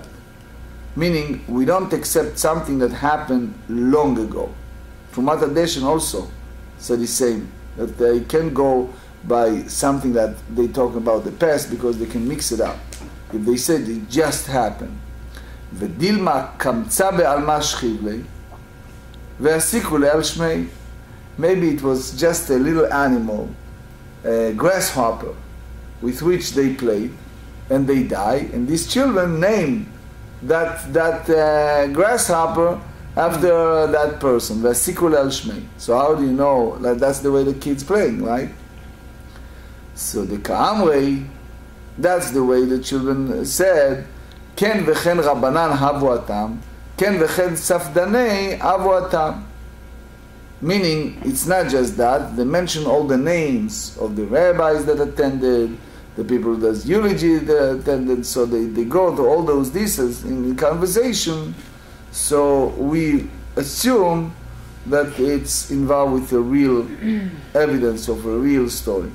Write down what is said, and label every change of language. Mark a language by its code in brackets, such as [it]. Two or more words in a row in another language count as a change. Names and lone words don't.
[en] Meaning, we don't accept something that happened long ago. Trumat HaDeshen also said the same, that they can go by something that they talk about the past because they can mix it up. If they said it just happened, [arc] V'dilma kamtza be'alma shchivlei ve'asiku le'al shmei. [en] Maybe it was just a little animal, a grasshopper, with which they played, and they die, and these children named that grasshopper after that person, [arc] Ve'asiku le'al shmei. [en] So how do you know that that's the way the kids playing, right? So the Ka'amrei, that's the way the children said, [arc] Ken v'chen Rabbanan havu atam, Ken v'chen Safdanei havu atam. [en] Meaning, it's not just that, they mention all the names of the rabbis that attended, the people who does eulogy that attended, so they go to all those details in conversation, so we assume that it's involved with a real evidence of a real story.